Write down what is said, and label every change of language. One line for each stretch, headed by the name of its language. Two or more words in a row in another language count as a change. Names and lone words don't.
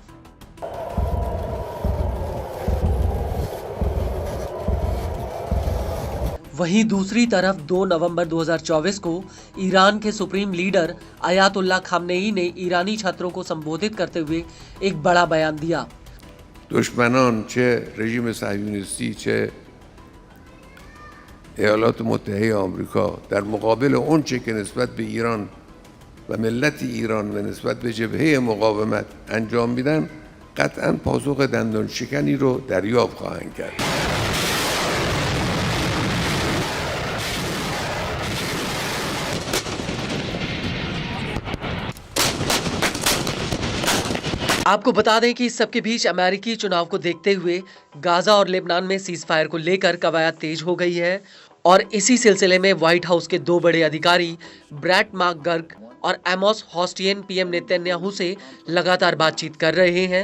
Hindi: वहीं दूसरी तरफ 2 नवंबर 2024 को ईरान के सुप्रीम लीडर अयातुल्लाह खामनेई ने ईरानी छात्रों को संबोधित करते हुए एक बड़ा बयान दिया।
Persian: दुश्मनान چه رژیم صهیونیستی چه ایالات متحده آمریکا در مقابل اونچه که نسبت به ایران و ملت ایران و نسبت به جبهه مقاومت انجام میدن قطعاً پاسخ دندان شکنی رو دریافت خواهند کرد.
Hindi: आपको बता दें कि इस सबके बीच अमेरिकी चुनाव को देखते हुए गाजा और लेबनान में सीज फायर को लेकर कवायद तेज हो गई है और इसी सिलसिले में व्हाइट हाउस के 2 बड़े अधिकारी ब्रैट मैकगर्क और एमोस होस्टियन पीएम नेतन्याहू से लगातार बातचीत कर रहे हैं।